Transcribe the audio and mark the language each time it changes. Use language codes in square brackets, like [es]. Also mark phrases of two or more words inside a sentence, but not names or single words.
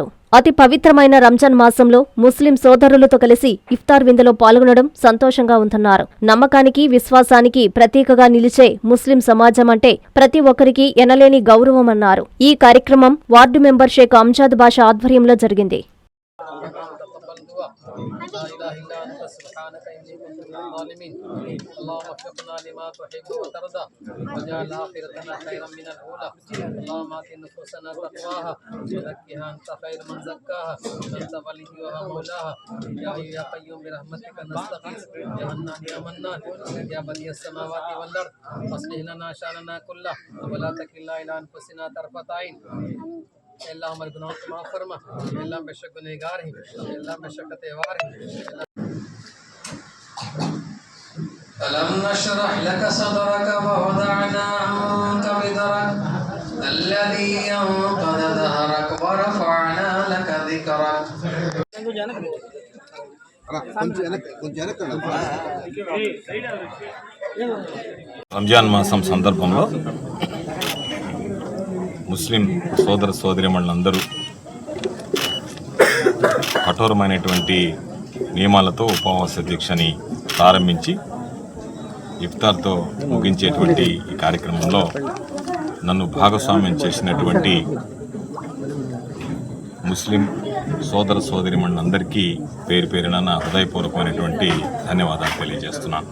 [te] అతి పవిత్రమైన రంజాన్ మాసంలో ముస్లిం సోదరులతో కలిసి ఇఫ్తార్ విందులో పాల్గొనడం సంతోషంగా ఉందన్నారు. నమ్మకానికి, విశ్వాసానికి ప్రతీకగా నిలిచే ముస్లిం సమాజం అంటే ప్రతి ఒక్కరికి ఎనలేని గౌరవమన్నారు. ఈ కార్యక్రమం వార్డు మెంబర్ షేక్ అంజాద్ బాషా ఆధ్వర్యంలో జరిగింది. [ar] لا إله إلا أنت سبحانك إني كنت من الظالمين اللهم وفقنا لما تحب وترضى واجعل آخرتنا خيرا من الأولى اللهم آت نفوسنا تقواها وزكها أنت خير من زكاها أنت وليها مولاها يا حي يا قيوم برحمتك نستغيث يا حنان يا منان يا بديع السماوات والأرض أصلح لنا شأننا كله ولا تكلنا إلى أنفسنا طرفة عين [hi] अल्लाह हमारे गुनाहों को माफ़ फरमा अल्लाह बेशक गुनहगार हैं अल्लाह बेशक त्योहार हैं [ar] ألم نشرح لك صدرك ووضعنا عنك وزرك الذي أنقض ظهرك ورفعنا لك ذكرك [te] రంజాన్ మాసం సందర్భంలో ముస్లిం సోదర సోదరీమణులందరూ కఠోరమైనటువంటి నియమాలతో ఉపవాస దీక్షని ప్రారంభించి ఇఫ్తార్తో ముగించేటువంటి ఈ కార్యక్రమంలో నన్ను భాగస్వామ్యం చేసినటువంటి ముస్లిం సోదర సోదరీమణులందరికీ పేరు పేరున నా హృదయపూర్వకమైనటువంటి ధన్యవాదాలు తెలియజేస్తున్నాను.